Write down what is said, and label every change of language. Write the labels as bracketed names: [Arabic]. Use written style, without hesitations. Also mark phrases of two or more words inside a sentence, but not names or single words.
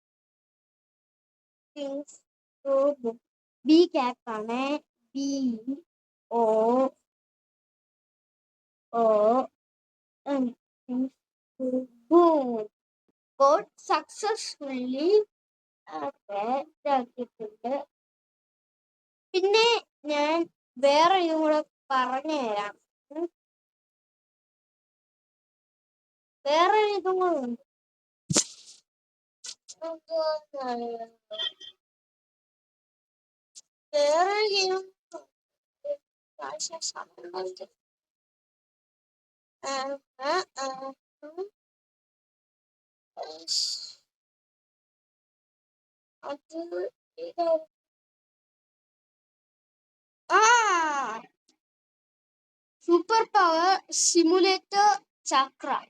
[English] Things go boom. B cap ആണ്. BOOM. Things go boom. Got successfully ഇതാക്കിയിട്ടുണ്ട്. [Malayalam] പിന്നെ ഞാൻ വേറെ ഇതും കൂടെ പറഞ്ഞു തരാം. വേറെ ഇതും കൂടെ ഉണ്ട്. വേറെ ഗെയിം അത് സൂപ്പർ പവർ സിമുലേറ്റർ ചക്ര.